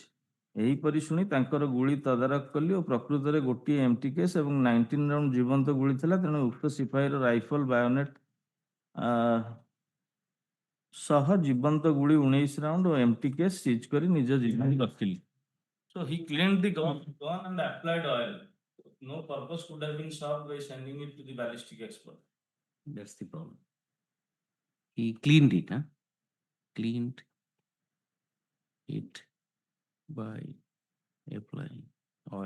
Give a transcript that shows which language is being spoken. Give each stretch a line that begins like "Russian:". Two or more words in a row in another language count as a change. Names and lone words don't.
Odia: ଏହିପରି ଶୁଣି ତାଙ୍କର ଗୁଳି ତଦାରଖ କଲି ଓ ପ୍ରକୃତରେ ଗୋଟିଏ
English: empty case
Odia: ଏବଂ 19 ରାଉଣ୍ଡ ଜୀବନ୍ତ ଗୁଳି ଥିଲା, ତେଣୁ ଉକ୍ତ ସିପାହୀର
English: rifle bayonet
Odia: ସହ ଜୀବନ୍ତ ଗୁଳି 19 ରାଉଣ୍ଡ ଓ
English: empty case seize
Odia: କରି ନିଜ ଜିମ୍ମାରେ ରଖିଲି।
English: So he cleaned the gun and applied oil. No purpose could have been served by sending it to the ballistic expert. That's the problem. He cleaned it, huh? Cleaned it by applying oil.